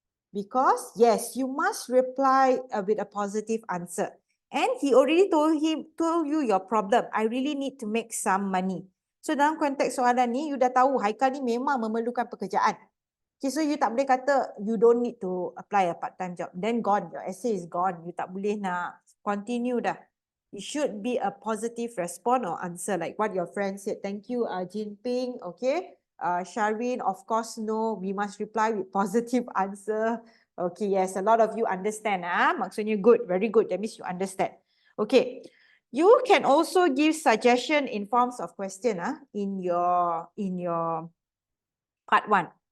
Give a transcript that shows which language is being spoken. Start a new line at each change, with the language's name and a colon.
English: Because yes, you must reply with a positive answer. And he already told you your problem. I really need to make some money.
Malay: So dalam konteks soalan ni, you dah tahu Haikal ni memang memerlukan pekerjaan.
English: Okay, so you
Malay: tak boleh kata
English: you don't need to apply a part-time job. Then gone, your essay is gone.
Malay: You tak boleh nak continue dah.
English: It should be a positive response or answer like what your friend said. Thank you, Jinping. Okay. Sharwin, of course, no. We must reply with positive answer. Okay, yes, a lot of you understand.
Malay: Maksudnya
English: good, very good. That means you understand. Okay. You can also give suggestion in forms of question in your part 1.